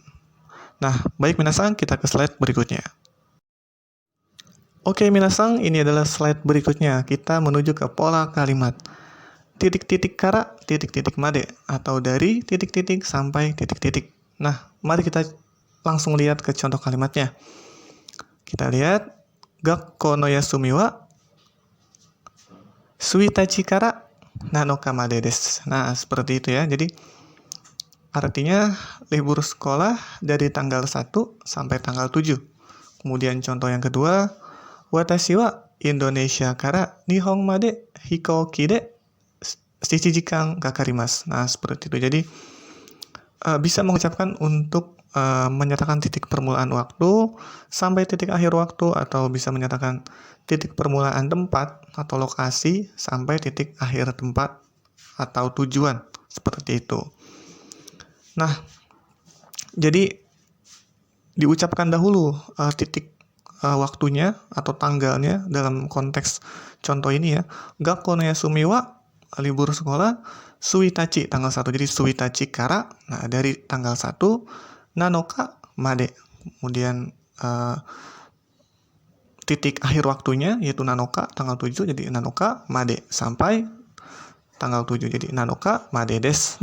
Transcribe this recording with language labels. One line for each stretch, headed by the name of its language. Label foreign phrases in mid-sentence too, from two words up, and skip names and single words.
Indonesian: Nah, baik minasang, kita ke slide berikutnya. Oke minasang, ini adalah slide berikutnya. Kita menuju ke pola kalimat. Titik-titik kara, titik-titik made, atau dari titik-titik sampai titik-titik. Nah, mari kita langsung lihat ke contoh kalimatnya. Kita lihat,
Japanese: 学校の休みは一日から七日までです.
Indonesian: Nah, seperti itu ya. Jadi artinya libur sekolah dari tanggal 1 sampai tanggal 7. Kemudian contoh yang kedua,
Japanese: 私はインドネシアから日本まで飛行機で7時間かかります.
Indonesian: Nah, seperti itu. Jadi bisa mengucapkan untuk menyatakan titik permulaan waktu sampai titik akhir waktu, atau bisa menyatakan titik permulaan tempat atau lokasi sampai titik akhir tempat atau tujuan, seperti itu. Nah, jadi diucapkan dahulu titik waktunya atau tanggalnya dalam konteks contoh ini ya.
Japanese: 学校の休みは,
Indonesian: libur sekolah,
Japanese: suitachi,
Indonesian: tanggal 1. Jadi
Japanese: 一日から,
Indonesian: nah dari tanggal 1,
Japanese: 七日まで,
Indonesian: kemudian titik akhir waktunya yaitu nanoka, tanggal 7, jadi
Japanese: 七日まで,
Indonesian: sampai tanggal 7, jadi
Japanese: 七日までです.